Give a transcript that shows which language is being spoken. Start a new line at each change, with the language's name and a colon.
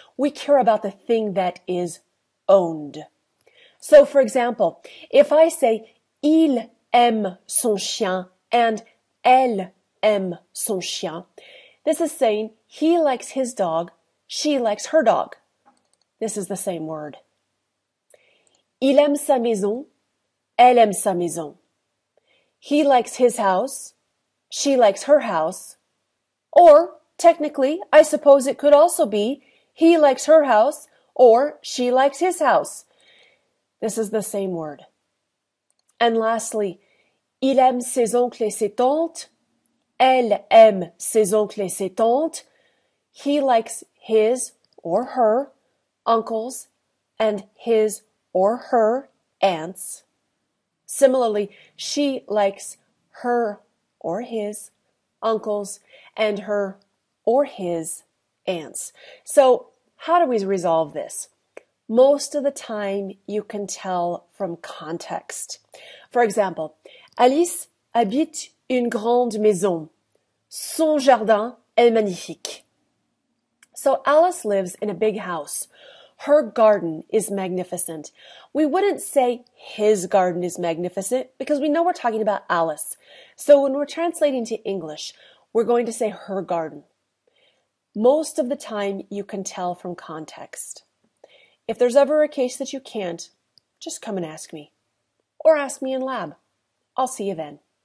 English: We care about the thing that is owned. So, for example, if I say
French: il aime son chien
English: and
French: elle aime son chien,
English: this is saying he likes his dog, she likes her dog. This is the same word.
French: Il aime sa maison, elle aime sa maison.
English: He likes his house, she likes her house. Or, technically, I suppose it could also be he likes her house or she likes his house. This is the same word. And lastly,
French: il aime ses oncles et ses tantes, elle aime ses oncles et ses tantes.
English: He likes his or her uncles and his or her aunts. Similarly, she likes her or his uncles and her or his aunts. So how do we resolve this? Most of the time you can tell from context. For example,
French: Alice habite une grande maison. Son jardin est magnifique.
English: So Alice lives in a big house. Her garden is magnificent. We wouldn't say his garden is magnificent because we know we're talking about Alice. So when we're translating to English, we're going to say her garden. Most of the time you can tell from context. If there's ever a case that you can't, just come and ask me. Or ask me in lab. I'll see you then.